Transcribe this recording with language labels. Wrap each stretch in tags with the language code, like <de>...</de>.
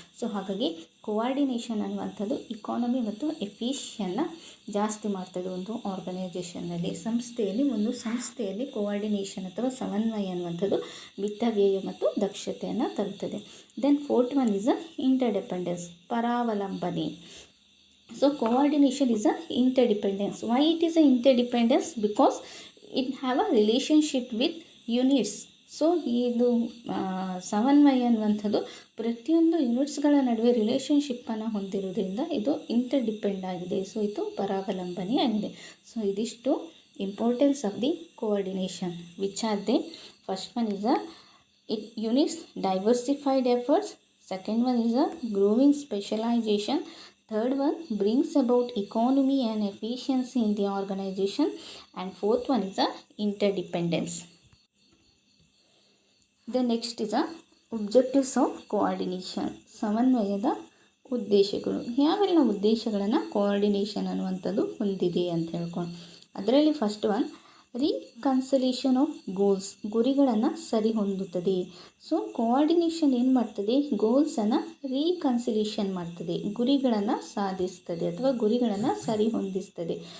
<kn>So ಹಾಗಾಗಿ coordination ಅನ್ನುವಂಥದ್ದು economy ಮತ್ತು ಎಫಿಷಿಯನ್ನ ಜಾಸ್ತಿ ಮಾಡ್ತದೆ ಒಂದು ಆರ್ಗನೈಜೇಷನ್ನಲ್ಲಿ. ಒಂದು ಸಂಸ್ಥೆಯಲ್ಲಿ ಕೋಆರ್ಡಿನೇಷನ್ ಅಥವಾ ಸಮನ್ವಯ ಅನ್ನುವಂಥದ್ದು ಮಿತವ್ಯಯ ಮತ್ತು ದಕ್ಷತೆಯನ್ನು ತರುತ್ತದೆ.</kn> <en>then fourth one is interdependence,</en> <kn>ಪರಾವಲಂಬನೆ.</kn> <en>So coordination is interdependence. Why it is a interdependence? Because it have a relationship with units.</en> <kn>So ಇದು ಸಮನ್ವಯ ಅನ್ನುವಂಥದ್ದು ಪ್ರತಿಯೊಂದು ಯೂನಿಟ್ಸ್ಗಳ ನಡುವೆ ರಿಲೇಷನ್ಶಿಪ್ಪನ್ನು ಹೊಂದಿರೋದ್ರಿಂದ ಇದು ಇಂಟರ್ಡಿಪೆಂಡ್ ಆಗಿದೆ. ಸೊ ಇದು ಪರಾವಲಂಬನೆ ಆಗಿದೆ. ಸೊ ಇದಿಷ್ಟು</kn> <en>Importance of the coordination, which are they. First one is it units diversified efforts. Second one is growing specialization. Third one brings about economy and efficiency in the organization. And fourth one is interdependence. The next is objectives of coordination,</en> <kn>ಸಮನ್ವಯದ ಉದ್ದೇಶಗಳು. ಯಾವೆಲ್ಲ ಉದ್ದೇಶಗಳನ್ನು coordination ಅನ್ನುವಂಥದ್ದು ಹೊಂದಿದೆ ಅಂತ ಹೇಳ್ಕೊಂಡು, ಅದರಲ್ಲಿ</kn> <en>first one reconciliation of goals,</en> <kn>ಗುರಿಗಳನ್ನು ಸರಿ ಹೊಂದುತ್ತದೆ. ಸೊ ಕೋಆರ್ಡಿನೇಷನ್ ಏನು ಮಾಡ್ತದೆ, ಗೋಲ್ಸನ್ನು ರೀಕನ್ಸಿಲೇಷನ್ ಮಾಡ್ತದೆ, ಗುರಿಗಳನ್ನು ಸಾಧಿಸ್ತದೆ ಅಥವಾ ಗುರಿಗಳನ್ನು ಸರಿ ಹೊಂದಿಸ್ತದೆ.</kn>